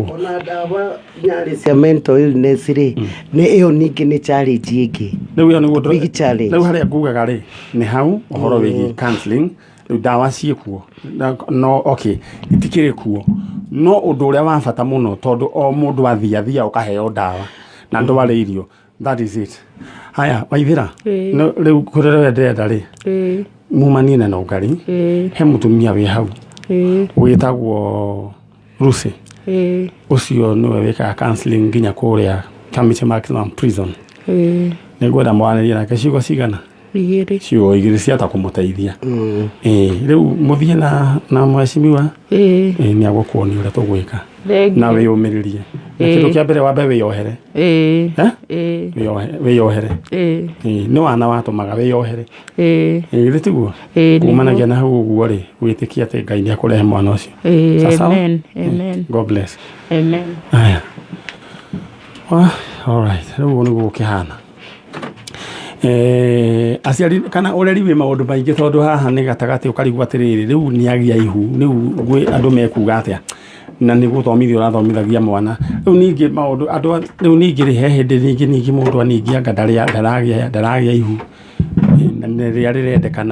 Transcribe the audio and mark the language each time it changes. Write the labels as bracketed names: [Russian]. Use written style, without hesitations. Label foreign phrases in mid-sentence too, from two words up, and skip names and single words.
[Kikuyu] ona ndawa nyarĩ cia [English] mental illness [Kikuyu] rĩ nĩ ĩyo ningĩ nĩ challenge ĩngĩ. Rĩu harĩa ngugaga rĩ nĩ hau ũhoro wĩgiĩ counseling. Rĩu ndawa ciĩkuo no okay itikĩrĩ kuo, no ũndũ ũrĩa wa bata mũno tondũ o mũndũ athiathia ũkaheo ndawa na ndware irio. [English] That is it. [Kikuyu] Haya, Waithira. Ĩĩ. No riu kurere ndenda ri. Mumanie na Nungari. He mutumia wi hau. Witagwo Rusi. Ucio niwe wikaga counseling nginya kuria Kamiti Maximum Prison. Nĩngwenda mwarĩrie nake ciugo cigana. 2. Ciugo 2 ciata kumuteithia. Riu muthie na mheshimiwa. Ni agũkuonia ũrĩa tũgwĩka. Na wĩyũmĩrĩrie. Na kĩndũ kĩa mbere wambe wĩyohere. Wĩyohere. Nĩ wana watũmaga wĩyohere. Githĩ tiguo? Kumanagia na hau ũguo rĩ, wĩtĩkia atĩ Ngai nĩ akũrehe mwana ũcio. Amen. Amen. [English] God bless. [Kikuyu] Amen. [English] Aya. All right. [Kikuyu] Rĩu nĩguo gũkĩhana. Aciari kana ũreri wĩ maũndũ maingĩ tondũ haha nĩ gatagatĩ ũkarigwo atĩrĩrĩ, rĩu nĩ agĩa ihu, rĩu gwĩ andũ mekuga atĩa, na nĩ gũthomithia ũrathomithagia mwana. Rĩu ningĩ maũndũ andũ rĩu ningĩ rĩ he hĩndĩ ningĩ mũndũ aningĩ anga ndaragĩa ihu na rĩrĩa rĩrendekana.